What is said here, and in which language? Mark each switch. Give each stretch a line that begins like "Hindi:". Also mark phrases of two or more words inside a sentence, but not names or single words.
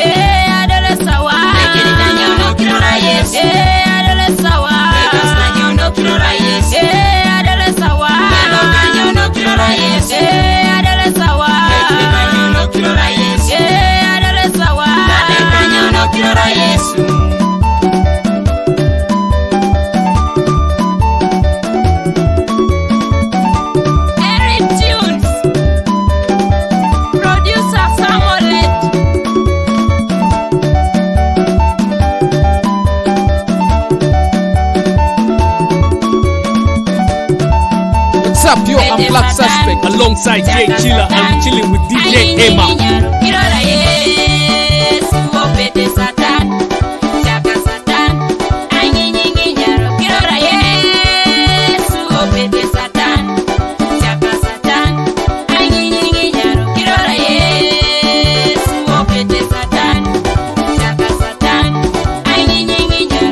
Teso: Adole sawa. Kanyono kirora Yesu. Adole sawa. Kanyono kirora Yesu. Adole sawa. Kanyono kirora Yesu. Adole sawa. Kanyono kirora Yesu. Adole sawa. Kanyono kirora Yesu.
English: Eric Tunes. Producer Samuel Lett. What's up, yo? I'm Black Suspect alongside Jay Chilla. I'm chilling with DJ Emma.
Teso: Kirora Yesu, opete Satan, chaka Satan, anyinyinyaro. Kirora Yesu, opete Satan, chaka Satan, anyinyinyaro. Kirora Yesu, opete Satan, chaka Satan, anyinyinyaro.